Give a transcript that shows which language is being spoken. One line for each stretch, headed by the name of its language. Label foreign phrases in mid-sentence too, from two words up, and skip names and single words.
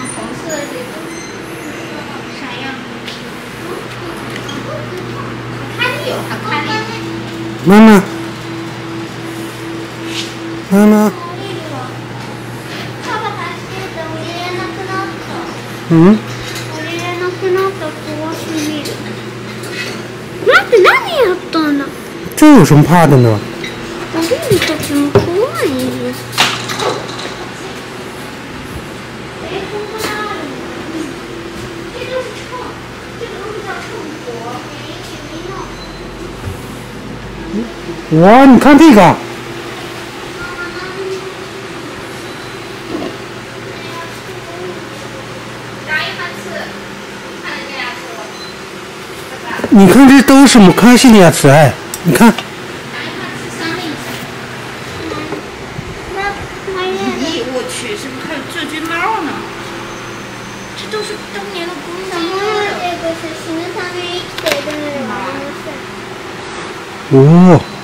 Chinese: 红色的这个啥样？它有，它看了。妈妈，妈妈。嗯。
Japanese: 待って、何やったんだ。
Chinese: 这有什么怕的呢？
Japanese: 降りる時も怖いです。
Chinese: 哇，你看这个。你看这都是
Japanese: 昔のやつ
Chinese: 哎，你看。咦，我去，是不是还有这只猫呢？这都是当年的公鸡哦。